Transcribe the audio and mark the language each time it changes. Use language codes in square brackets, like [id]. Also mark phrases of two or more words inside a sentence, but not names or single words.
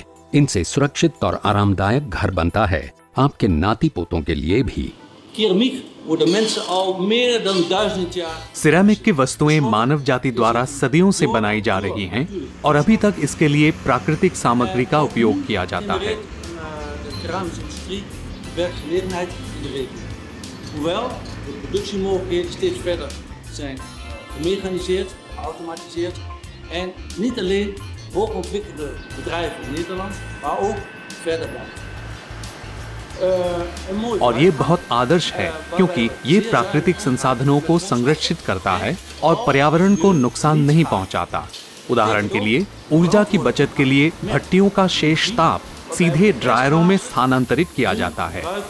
[hi] इनसे सुरक्षित और आरामदायक घर बनता है आपके नाती पोतों के लिए भी। सिरेमिक की वस्तुएं मानव जाति द्वारा सदियों से बनाई जा रही हैं और अभी तक इसके लिए प्राकृतिक सामग्री का उपयोग किया जाता है। [nl] En niet alleen hoogontwikkelde bedrijven in Nederland, maar ook verder buiten. [hi] और ये बहुत आदर्श है क्योंकि ये प्राकृतिक संसाधनों को संरक्षित करता है और पर्यावरण को नुकसान नहीं पहुंचाता। उदाहरण के लिए ऊर्जा की बचत के लिए भट्टियों का शेष ताप सीधे ड्रायरों में स्थानांतरित किया जाता है।